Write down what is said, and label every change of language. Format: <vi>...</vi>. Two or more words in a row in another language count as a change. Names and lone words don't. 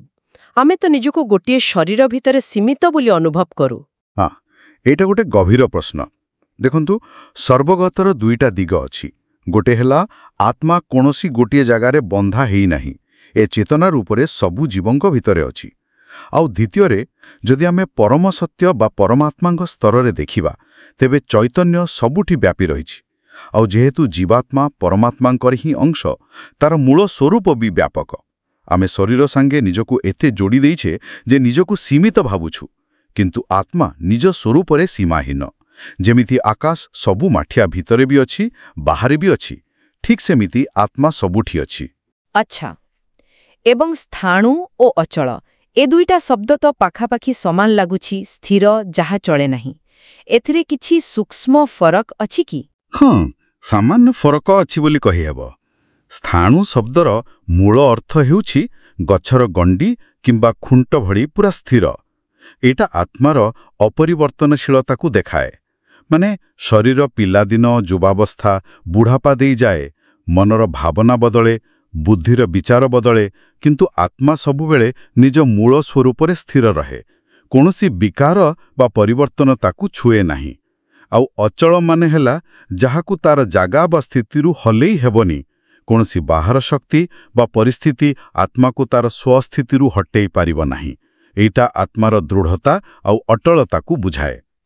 <or>ଆମେ ତ ନିଜକୁ ଗୋଟିଏ ଶରୀର ଭିତରେ ସୀମିତ ବୋଲି ଅନୁଭବ କରୁ। ହଁ, ଏଇଟା ଗୋଟେ ଗଭୀର ପ୍ରଶ୍ନ। ଦେଖନ୍ତୁ ସର୍ବଗତର ଦୁଇଟା ଦିଗ ଅଛି। ଗୋଟେ ହେଲା ଆତ୍ମା କୌଣସି ଗୋଟିଏ ଜାଗାରେ ବନ୍ଧା ହୋଇ ନାହିଁ, ଏ ଚେତନା ରୂପରେ ସବୁ ଜୀବଙ୍କ ଭିତରେ ଅଛି। ଆଉ ଦ୍ୱିତୀୟରେ ଯଦି ଆମେ ପରମ ସତ୍ୟ ବା ପରମାତ୍ମାଙ୍କ ସ୍ତରରେ ଦେଖିବା, ତେବେ ଚୈତନ୍ୟ ସବୁଠି ବ୍ୟାପି ରହିଛି। ଆଉ ଯେହେତୁ ଜୀବାତ୍ମା ପରମାତ୍ମାଙ୍କର ହିଁ ଅଂଶ, ତାର ମୂଳ ସ୍ୱରୂପ ବି ବ୍ୟାପକ। ଆମେ ଶରୀର ସଙ୍ଗେ ନିଜକୁ ଏତେ ଯୋଡ଼ି ଦେଇଛେ ଯେ ନିଜକୁ ସୀମିତ ଭାବୁଛୁ, କିନ୍ତୁ ଆତ୍ମା ନିଜ ସ୍ୱରୂପରେ ସୀମାହୀନ। ଯେମିତି ଆକାଶ ସବୁ ମାଠିଆ ଭିତରେ ବି ଅଛି, ବାହାରେ ବି ଅଛି, ଠିକ୍ ସେମିତି ଆତ୍ମା ସବୁଠି ଅଛି। ଅଚ୍ଛା, ଏବଂ ସ୍ଥାଣୁ ଓ ଅଚଳ, ଏ ଦୁଇଟା ଶବ୍ଦ ତ ପାଖାପାଖି ସମାନ ଲାଗୁଛି, ସ୍ଥିର ଯାହା ଚଳେ ନାହିଁ। ଏଥିରେ କିଛି ସୂକ୍ଷ୍ମ ଫରକ ଅଛି କି? ହଁ, ସାମାନ୍ୟ ଫରକ ଅଛି ବୋଲି କହି ହେବ। ସ୍ଥାଣୁ ଶବ୍ଦର ମୂଳ ଅର୍ଥ ହେଉଛି ଗଛର ଗଣ୍ଡି କିମ୍ବା ଖୁଣ୍ଟ ଭଳି ପୂରା ସ୍ଥିର। ଏଟା ଆତ୍ମାର ଅପରିବର୍ତ୍ତନଶୀଳତାକୁ ଦେଖାଏ। ମାନେ ଶରୀର ପିଲାଦିନ ଯୁବାବସ୍ଥା ବୁଢ଼ାପା ଦେଇ ଯାଏ, ମନର ଭାବନା ବଦଳେ, ବୁଦ୍ଧିର ବିଚାର ବଦଳେ, କିନ୍ତୁ ଆତ୍ମା ସବୁବେଳେ ନିଜ ମୂଳ ସ୍ୱରୂପରେ ସ୍ଥିର ରହେ। କୌଣସି ବିକାର ବା ପରିବର୍ତ୍ତନ ତାକୁ ଛୁଏଁ ନାହିଁ। ଆଉ ଅଚଳ ମାନେ ହେଲା ଯାହାକୁ ତାର ଜାଗା ବା ସ୍ଥିତିରୁ ହଲେଇ ହେବନି। କୌଣସି ବାହାର ଶକ୍ତି ବା ପରିସ୍ଥିତି ଆତ୍ମାକୁ ତାର ସ୍ୱସ୍ଥିତିରୁ ହଟେଇ ପାରିବ ନାହିଁ। ଏଟା ଆତ୍ମାର ଦୃଢ଼ତା ଆଉ ଅଟଳତାକୁ ବୁଝାଏ।</or>